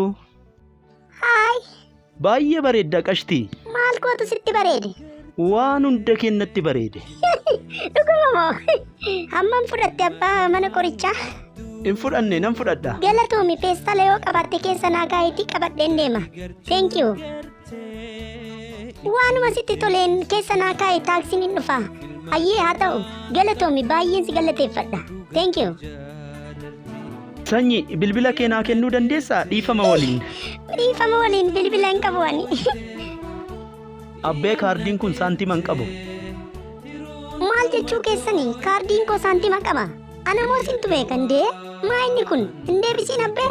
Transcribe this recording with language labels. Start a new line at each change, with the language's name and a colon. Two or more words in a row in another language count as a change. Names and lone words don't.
Oromo: Haay. Baay'ee bareedda qashtii. Maal gootu sitti bareede? Waan hunda kennatti bareede. Dhuguma moo? Hammam fudhatte abbaa mana qorichaa? Hin fudhanne nan fudhadha. Galatoomii feestala yoo qabatte keessa naa gaayitii qabadheen deema.
English: Thank you.
Oromo: Waanuma sitti toleen keessa naa kaa'e taaksiin hin dhufa. Ayyee haa ta'u. Galatoomii baay'een si galateeffadha.
English: Thank you.
Oromo: Sanyi bilbila kee naa kennuu dandeessaa dhiifama waliin. Dhiifama waliin bilbila hin qabu ani. Abbee kaardiin kun saantima hin qabu. Maal jechuu keessanii kaardiin koo saantima qaba. Ana moo sintu beekan dee? Maa inni kun hin deebisiin abbee?